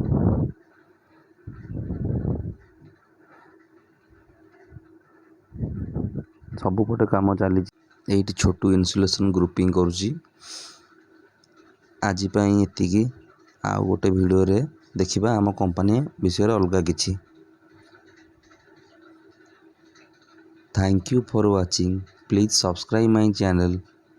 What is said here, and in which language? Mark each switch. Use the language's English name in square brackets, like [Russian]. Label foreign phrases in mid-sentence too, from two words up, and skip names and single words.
[Odia] ସବୁପଟେ କାମ ଚାଲି। ଏଠି ଛୋଟୁ ଇନସୁଲେସନ ଗ୍ରୁପିଂ କରୁଛି। ଆଜି ପାଇଁ ଏତିକି। ଆଉ ଗୋଟେ ଭିଡିଓ ରେ ଦେଖିବା ଆମ କମ୍ପାନୀ ବିଷୟ ରେ ଅଲଗା କିଛି। [English] Thank you for watching. Please subscribe my channel.